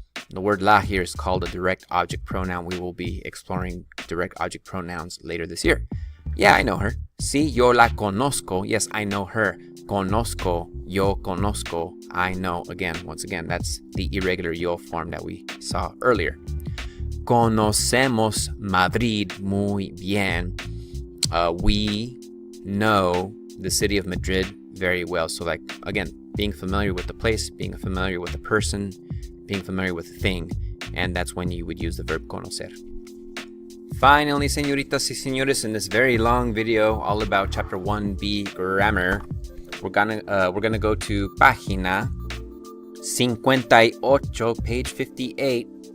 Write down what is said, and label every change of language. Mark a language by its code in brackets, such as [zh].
[en] The word la here is called a direct object pronoun. We will be exploring direct object pronouns later this year. Yeah, I know her. [es] Sí, yo la conozco. [en] Yes, I know her. [es] Conozco, yo conozco, [en] I know. Again, once again, that's the irregular yo form that we saw earlier. [es] Conocemos Madrid muy bien. [en] We know the city of Madrid very well. So like, again, being familiar with the place, being familiar with the person, being familiar with the thing, and that's when you would use the verb conocer. Finally, [es] señoritas y señores, [en] in this very long video all about chapter 1B grammar, we're gonna go to [es] página 58, [en] page 58.